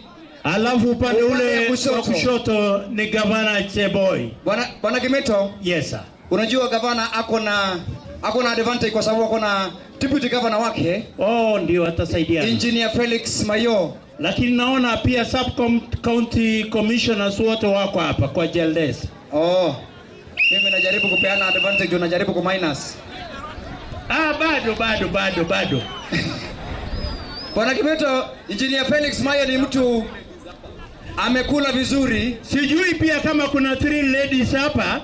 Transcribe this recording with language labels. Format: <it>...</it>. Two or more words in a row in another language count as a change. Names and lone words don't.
<sw>Alafu upande ule wa kushoto ni Gavana Cheboi. Bwana Kimeto?</sw> <en>Yes sir.</en> <sw>Unajua gavana ako na advantage kwa sababu ako na</sw> <en>deputy governor</en> <sw>wake. Ndio atasaidia. Engineer Felix Mayo. Lakini naona pia</sw> <en>sub county commissioners</en> <sw>wote wako hapa kwa Jaldes. Mimi najaribu kupeana advantage, unajaribu ku minus. Bado. Bwana Kimeto, Engineer Felix Mayo ni mtu amekula vizuri. Sijui pia kama kuna 3 ladies hapa.</sw>